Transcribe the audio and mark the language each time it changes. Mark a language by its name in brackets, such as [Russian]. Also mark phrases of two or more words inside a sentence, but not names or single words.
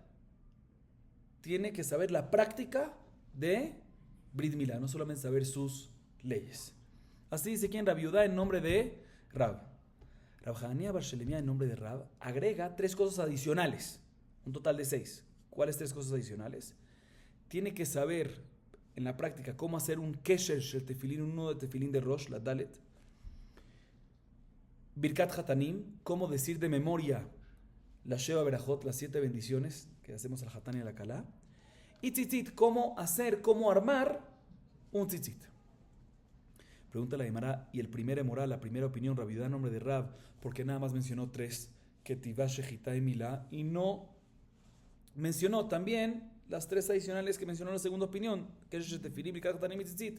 [Spanish] Tiene que saber la práctica de [Hebrew] ברית מילה, [Spanish] no solamente saber sus leyes. Así dice quien Rabiudá en nombre de Rab. Rab Hanania Bar Shelemia en nombre de Rab agrega tres cosas adicionales, un total de 6. ¿Cuáles tres cosas adicionales? Tiene que saber en la práctica cómo hacer un [Hebrew] קשר של תפילין, [Spanish] un nudo de tefilín de Rosh, la Dalet. [Hebrew] ברכת חתנים, [Spanish] cómo decir de memoria la [Hebrew] שבע ברכות, [Spanish] las 7 bendiciones que hacemos al Hatán y al Kalá. Y tzitzit, cómo armar un tzitzit. Pregunta la Gemara, y el primer emorá, la primera opinión, Rabiudá en nombre de Rab, porque nada más mencionó 3, Ketivá, Shejitá y Milá, y no mencionó también las 3 adicionales que mencionó en la segunda opinión, [Hebrew] קשר תפילין, ברכת חתנים ו ציצית.